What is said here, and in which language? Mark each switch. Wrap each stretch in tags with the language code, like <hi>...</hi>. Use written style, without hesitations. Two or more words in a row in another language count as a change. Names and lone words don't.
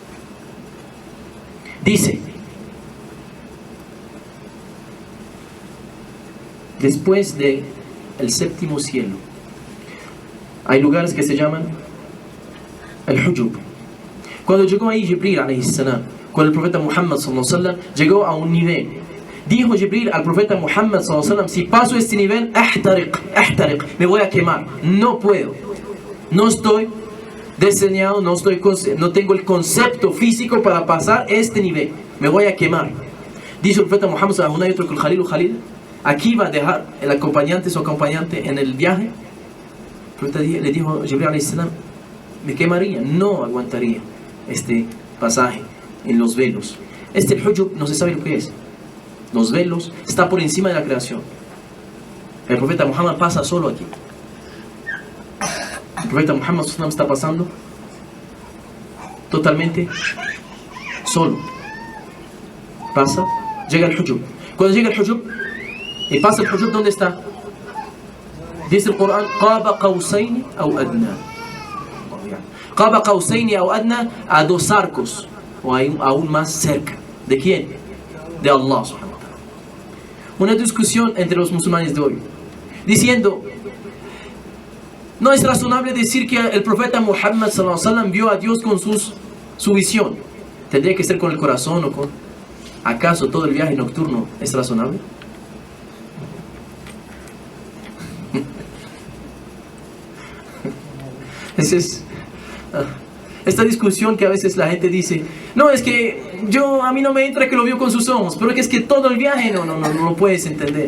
<es>Dice, después de el séptimo cielo hay lugares que se llaman el Hujub. Cuando llegó ahí Jibril</es> <ar>عليه السلام</ar> <es>con el profeta Muhammad</es> <ar>صلى الله عليه وسلم,</ar> <es>llegó a un nivel. Dijo Jibril al profeta Muhammad</es> <ar>صلى الله عليه وسلم,</ar> <es>si paso este nivel, ahtariq, me voy a quemar, no puedo, no estoy diseñado, no tengo el concepto físico para pasar este nivel, me voy a quemar. Dice el profeta Muhammad</es> <ar>صلى الله عليه وسلم,</ar> <es>Khalil, aquí va a dejar el acompañante, su acompañante en el viaje. Le dijo Jibril</es> <ar>عليه السلام,</ar> <es>me quemaría, no aguantaría este pasaje en los velos. El Hujub no se sabe lo que es. Los velos está por encima de la creación. El profeta Muhammad pasa solo aquí. El profeta Muhammad está pasando totalmente solo. Pasa, llega el Hujub. Cuando llega el Hujub y pasa el Hujub, ¿dónde está? Dice el Corán,</es> <ar>قاب قوسين أو أدنى. قاب قوسين أو أدنى,</ar> <es>a 2 arcos o aún más cerca. ¿De quién? De Allah</es> <ar>سبحانه وتعالى.</ar> <es>Una discusión entre los musulmanes de hoy, diciendo, no es razonable decir que el profeta Muhammad</es> <ar>صلى الله عليه وسلم</ar> <es>vio a Dios con su visión. Tendría que ser con el corazón o con... ¿Acaso todo el viaje nocturno es razonable? Esta discusión que a veces la gente dice, no, es que a mí no me entra que lo vio con sus ojos, pero es que todo el viaje no lo puedes entender.</es>